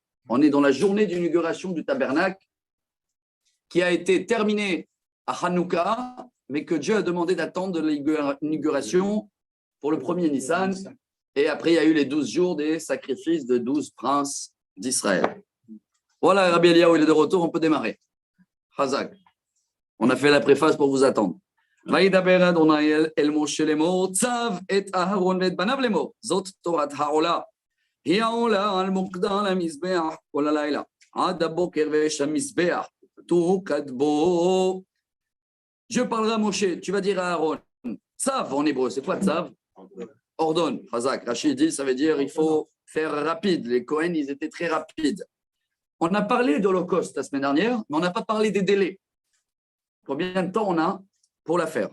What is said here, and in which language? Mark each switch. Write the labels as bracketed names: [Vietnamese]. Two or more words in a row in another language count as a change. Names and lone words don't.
[French] On est dans la journée d'inauguration du tabernacle qui a été terminée à Hanouka, mais que Dieu a demandé d'attendre l'inauguration pour le 1er Nissan. Et après, il y a eu les 12 jours des sacrifices de 12 princes d'Israël. Voilà, Rabbi Eliyahu, il est de retour, on peut démarrer. Chazak. On a fait la préface pour vous attendre. [Hebrew] וידבר אדוני אל משה לאמור צב את אהרון ואת בניו לאמור זאת תורת העולה היא העולה על מוקדה למזבח כל הלילה עד הבוקר ויש המזבח תוקד בו. [French] Je parlerai à Moshe, tu vas dire à Aaron Tzav en hébreu, c'est quoi Tzav? Ordonne, Chazak. Rachid dit, ça veut dire il faut faire rapide. Les Cohen, ils étaient très rapides. On a parlé d'Holocauste la semaine dernière, mais on n'a pas parlé des délais. Combien de temps on a pour la faire?